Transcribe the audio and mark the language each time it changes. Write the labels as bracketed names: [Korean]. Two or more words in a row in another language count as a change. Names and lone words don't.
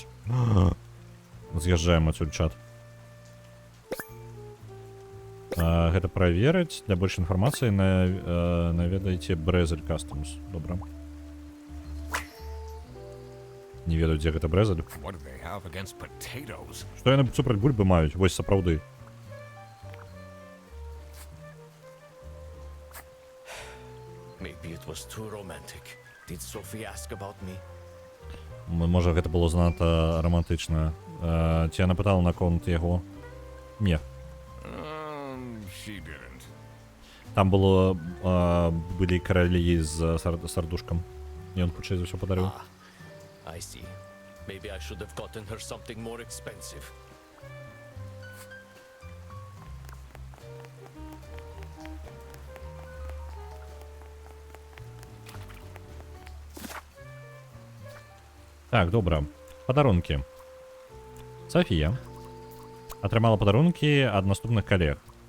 [Belarusian] З'язджаем адсюль, чат. Гэта праверыць. Для больш інфармацыі наведайце Брэзель Customs. Добра. Не ведаю, дзе гэта Брэзель. Што яны супраць бульбы маюць? Вось сапраўды. [English] Maybe it was too romantic. Did Sophie ask about me? [Belarusian] Можа, гэта было занадта романтычна. Ці яна пытала наконт яго? Не. [English] She didn't. [Belarusian] Там былі каралі з сардушкам. І ён хутчэй за ўсё падарыў. [English] I see. Maybe I should have gotten her something more expensive. [Belarusian] Так, добра. Падарункі. Софія атрымала падарункі ад наступных калег.